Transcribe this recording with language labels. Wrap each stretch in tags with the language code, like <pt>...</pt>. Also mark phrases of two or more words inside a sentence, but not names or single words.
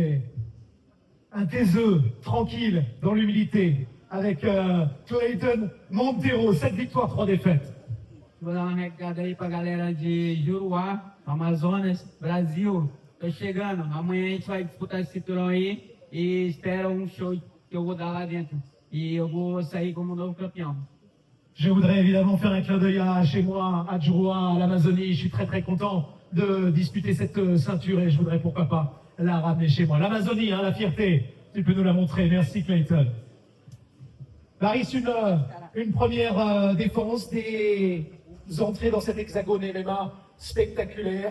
<fr>Un taiseux, tranquille, dans l'humilité, avec Clayton Monteiro, 7 victoires, 3 défaites.</fr> <pt>Vou dar uma recada aí pra galera de Juruá, Amazonas, Brasil. Tô chegando. Amanhã a gente vai disputar esse cinturão aí e espera um show que eu vou dar lá dentro. E eu vou sair como novo campeão.</pt> <fr>Je voudrais évidemment faire un clin d'œil à chez moi, à Juruá, à l'Amazonie. Je suis très très content de disputer cette ceinture et je voudrais pourquoi pas la ramener chez moi. L'Amazonie, hein, la fierté, tu peux nous la montrer. Merci Clayton. Laris, une première défense, des entrées dans cet hexagone MMA spectaculaire.</fr>